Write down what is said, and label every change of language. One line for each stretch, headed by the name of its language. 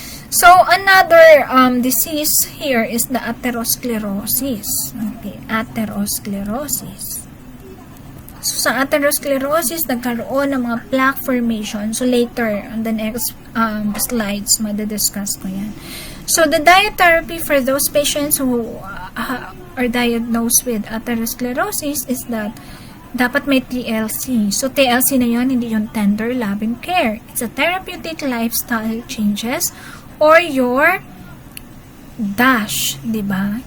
English: So, another disease here is the atherosclerosis. Okay, atherosclerosis.
Filipino: So, sa atherosclerosis, nagkaroon ng mga plaque formation.
English: So, later, on the next slides,
Filipino: madidiscuss ko yan.
English: So, the diet therapy for those patients who or diagnosed with atherosclerosis is that dapat may TLC. So, TLC
Filipino: na yon, hindi yung
English: tender loving care. It's a therapeutic lifestyle changes or your DASH, di ba?